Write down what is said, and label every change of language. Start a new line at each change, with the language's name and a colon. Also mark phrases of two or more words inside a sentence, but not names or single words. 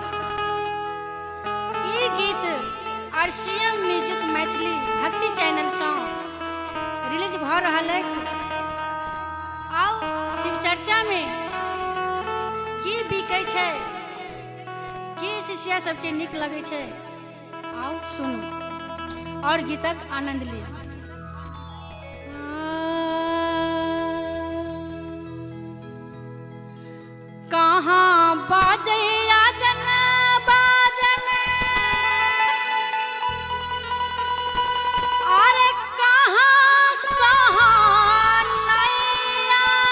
Maithili: ई गीत RCM म्यूजिक मैथिली भक्ति चैनल से रिलीज भ रहल अछि। आओ शिव चर्चा में की बिकै छै, की शिष्या सबके नीक लगे छै, आओ सुनू और गीतक आनंद ली। कहाँ बाजैया जन बाजन अरे कहाँ सहनैया